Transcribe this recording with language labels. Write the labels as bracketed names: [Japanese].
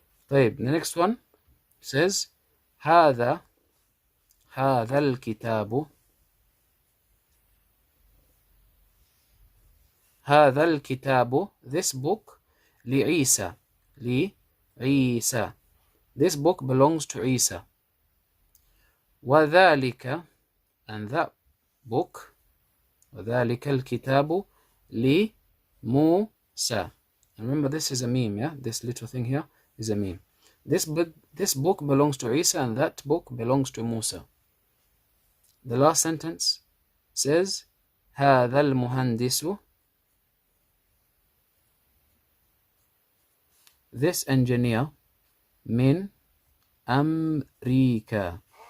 [English] طيب, the next one says [Arabic] هذا الكتاب [English] this book [Arabic] لعيسى [English] this book belongs to Isa. [Arabic] وذلك, [English] and that book, [Arabic] وذلك الكتاب لموسى. [English] Remember, this is a meme, yeah? This little thing here is a meme. This book belongs to Isa, and that book belongs to Musa. The last sentence says [Arabic] هذا المهندس, [English] this engineer, من أمريكا.